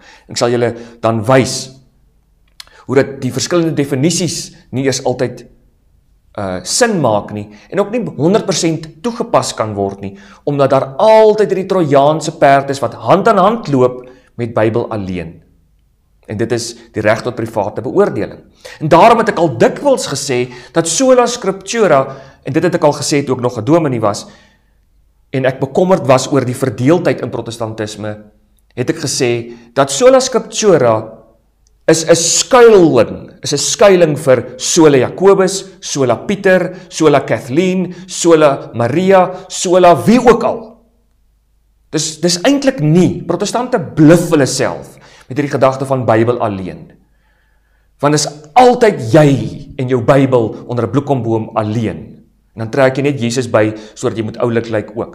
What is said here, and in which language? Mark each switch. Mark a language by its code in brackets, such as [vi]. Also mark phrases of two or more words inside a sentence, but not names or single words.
[af] Ek sal julle dan wys hoe dat die verskillende definisies nie eers altyd sin maak nie en ook nie 100% toegepas kan word nie, omdat daar altyd die Trojaanse perd is wat hand aan hand loop met Bybel alleen. En dit is die reg tot private beoordeling. En daarom het ek al dikwels gesê dat [la] sola scriptura, [af] en dit het ek al gesê toe ek nog 'n dominee was, en ek bekommerd was oor die verdeeldheid in protestantisme, het ek gesê dat [la] sola scriptura [af] is 'n skuiling vir sola Jakobus, sola Pieter, sola Kathleen, sola Maria, sola wie ook al. Dis eintlik nie. Protestante bluf hulle self met hierdie gedagte van Bybel alleen. Want is altyd jy en jou Bybel onder 'n bloekomboom alleen. En dan trek jy net Jesus by, sodat jy moet oulik lyk ook.